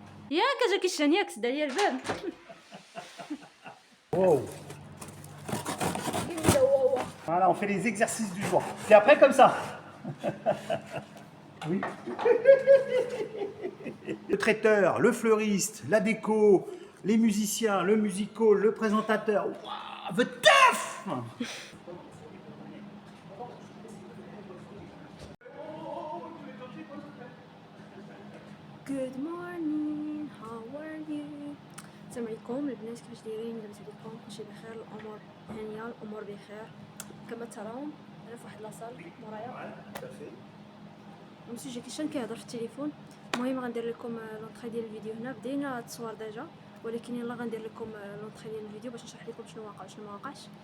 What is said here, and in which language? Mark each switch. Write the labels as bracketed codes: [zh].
[ar] ياك جاكي الشانياك سدا ليا الباب. Wow. [fr] Voilà, on fait les exercices du jour. T'es après comme ça? Oui. Le traiteur, le fleuriste, la déco, les musiciens, le musical, le présentateur. Wow, the teuf! [en] Good morning, how are you? [ar] السلام عليكم البنات، كيفاش دايرين؟ لاباس عليكم؟ كلشي بخير، الامور هانيه، الامور بخير كما ترون. انا في واحد لاصال مورايا مسيو جاكي شان كيهضر في التليفون. المهم غندير لكم لونطري ديال الفيديو. هنا بدينا التصوير ديجا، ولكن يلا غندير لكم لونطري ديال الفيديو باش نشرح لكم شنو واقع وشنو ما واقعش.